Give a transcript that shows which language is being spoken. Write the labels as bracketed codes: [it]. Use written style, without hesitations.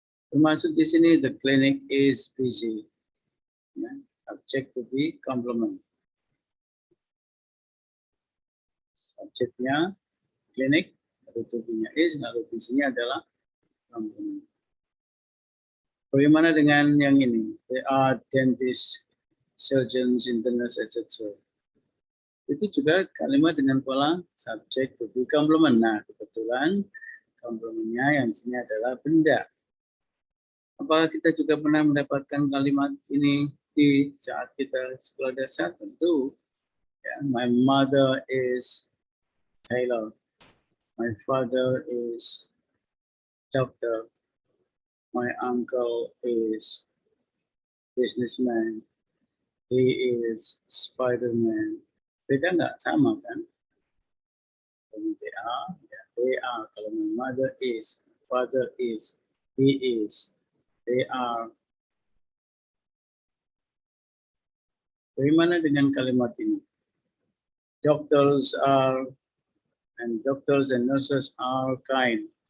[id] Termasuk di sini [en] the clinic is busy, ya, subject to be complement. [id] Subjeknya klinik, lalu to be-nya is, lalu visinya adalah complement. Bagaimana dengan yang ini? [en] They are dentists, surgeons, internists, etc. [id] Itu juga kalimat dengan pola subject to be complement. Nah, kebetulan komplementnya yang sini adalah benda. Apakah kita juga pernah mendapatkan kalimat ini di saat kita sekolah dasar? Tentu. Ya, [en] my mother is tailor. My father is doctor. My uncle is businessman. He is Spider-Man. [id] Beda nggak? Sama kan? [en] They are, ya, they are. [id] Kalau [en] my mother is, father is, he is, they are. [id] Bagaimana dengan kalimat ini? [en] Doctors are, and doctors and nurses are kind.